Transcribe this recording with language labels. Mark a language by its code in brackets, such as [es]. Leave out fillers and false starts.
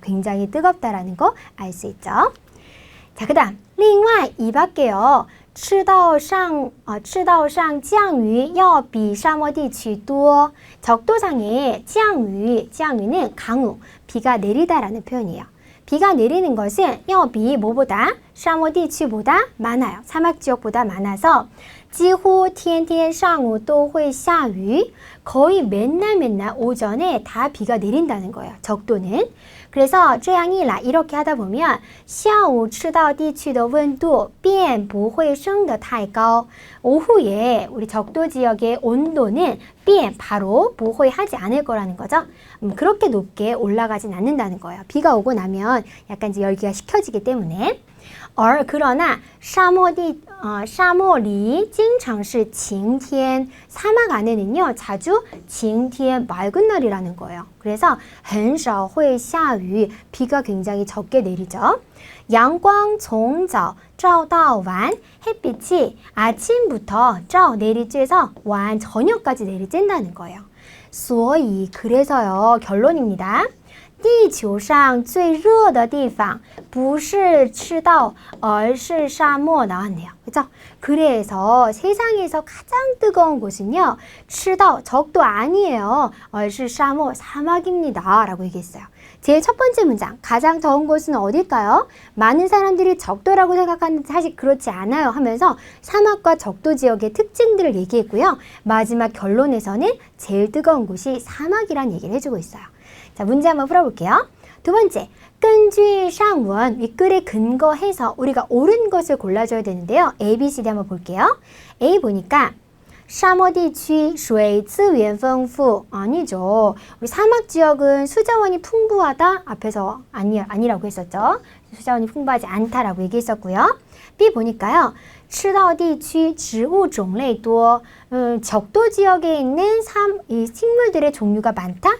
[ko] 굉장히 뜨겁다라는 거 알 수 있죠. 자, 그 다음 另外 이 밖에요. [zh] 赤道上降雨要比沙漠地区多. [ko] 적도상의 降雨, 降雨는 강우, 비가 내리다라는 표현이에요. 비가 내리는 것은 要比 뭐보다? 沙漠地区보다 많아요. 사막 지역보다 많아서 [zh] 几乎天天上午都会下雨. [ko] 거의 맨날 오전에 다 비가 내린다는 거예요. 적도는. [zh] 그래서 这样一来 [ko] 이렇게 하다 보면 [zh] 下午赤道地区的温度变不会升得太高. [ko] 오후에 우리 적도 지역의 온도는 变 바로 不会 하지 않을 거라는 거죠. 그렇게 높게 올라가진 않는다는 거예요. 비가 오고 나면 약간 이제 열기가 식혀지기 때문에. [zh] 그러나 沙漠里经常是晴天. [ko] 사막 안에는요 자주 晴天 맑은 날이라는 거예요. [zh] 그래서 很少会下雨. [ko] 비가 굉장히 적게 내리죠. [zh] 阳光从早照到晚. [ko] 햇빛이 아침부터 照 내리쬐서 晚 저녁까지 내리쬐다는 거예요. 所以 그래서요 결론입니다. [zh] 地球上最热的地方不是赤道而是沙漠 [ko] 나왔네요. 그죠? 그래서 세상에서 가장 뜨거운 곳은요. 赤道 적도 아니에요. [zh] 而是沙漠 [ko] 사막입니다. 라고 얘기했어요. 제 첫 번째 문장 가장 더운 곳은 어딜까요? 많은 사람들이 적도라고 생각하는데 사실 그렇지 않아요 하면서 사막과 적도 지역의 특징들을 얘기했고요. 마지막 결론에서는 제일 뜨거운 곳이 사막이란 얘기를 해주고 있어요. 자, 문제 한번 풀어볼게요. 두 번째, [zh] 根据上文 [ko] 윗글에 근거해서 우리가 옳은 것을 골라줘야 되는데요. A, B, C, D 한번 볼게요. A 보니까 [zh] 沙漠地区水资源丰富. [ko] 아니죠. 우리 사막 지역은 수자원이 풍부하다. 앞에서 아니라고 했었죠. 수자원이 풍부하지 않다라고 얘기했었고요. B 보니까요. [zh] 赤道地区植物种类多. [ko] 적도 지역에 있는 이 식물들의 종류가 많다.